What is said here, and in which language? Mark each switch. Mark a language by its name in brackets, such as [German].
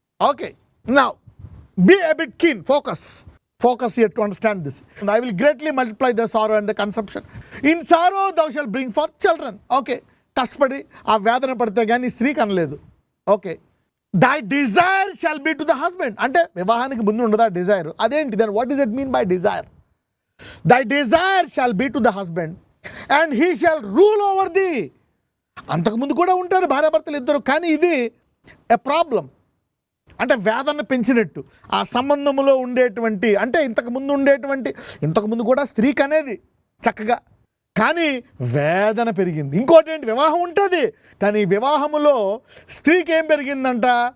[English] Okay, now be a bit keen, focus here to understand this. And I will greatly multiply the sorrow and the consumption. In sorrow thou shalt bring forth children. [Telugu] Okay, కష్టపడి ఆ వేదన పడితే కానీ స్త్రీ కనలేదు. [English] Okay, thy desire shall be to the husband. [Telugu] అంటే వివాహానికి ముందు ఉండదా డిజైర్? అదేంటి? [English] then what does it mean by desire? Thy desire shall be to the husband and he shall rule over thee. [Telugu] అంతకుముందు కూడా ఉంటారు భార్యాభర్తలు ఇద్దరు, కానీ ఇది ఎ ప్రాబ్లం. అంటే వేదన పెంచినట్టు ఆ సంబంధంలో ఉండేటువంటి, అంటే ఇంతకుముందు కూడా స్త్రీకి అనేది చక్కగా, కానీ వేదన పెరిగింది. ఇంకోటి ఏంటి? వివాహం ఉంటుంది, కానీ వివాహములో స్త్రీకి ఏం పెరిగిందంట?